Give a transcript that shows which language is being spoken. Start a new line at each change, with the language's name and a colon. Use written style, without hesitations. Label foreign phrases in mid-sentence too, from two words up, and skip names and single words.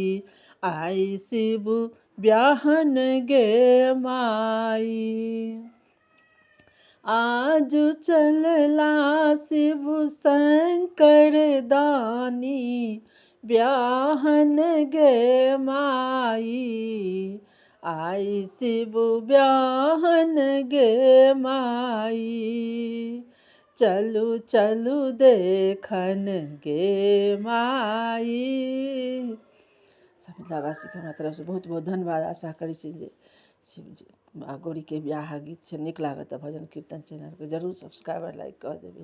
Maithili: आई शिव ब्याहन गे माई। आज चलला शिव शंकर दानी ब्याहन गे माई। आई शिव ब्याहन गे माई। चलू चलू देखन गे माई। सब मिथिलावासी के हमरा तरफ से बहुत बहुत धन्यवाद। आशा करै छी जे शिवजी आ गौरीके बियाह गीत छै, नीक लागत तऽ भजन कीर्तन चैनलके जरूर
English: subscribe like
Maithili: कऽ देबै।